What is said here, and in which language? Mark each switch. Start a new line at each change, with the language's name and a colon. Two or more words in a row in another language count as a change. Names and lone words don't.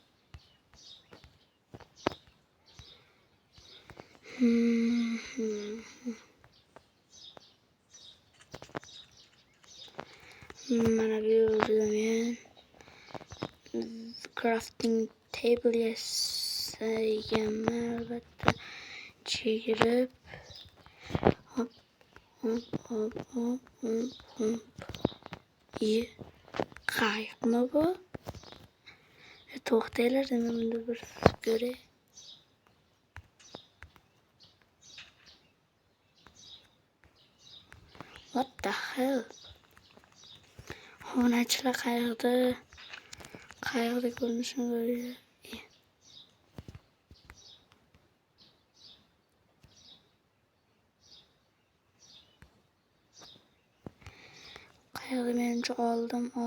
Uzbek: Mana bu yerda men
English: crafting table
Uzbek: yasaganman albatta. Chegirib hop. Qayiqmi bu? To'xtanglar, men bunda bir ko'ray.
English: What the hell?
Uzbek: Obunachilar qayiqda ko'rinishini ko'ringlar. Qayiqni menimcha oldim.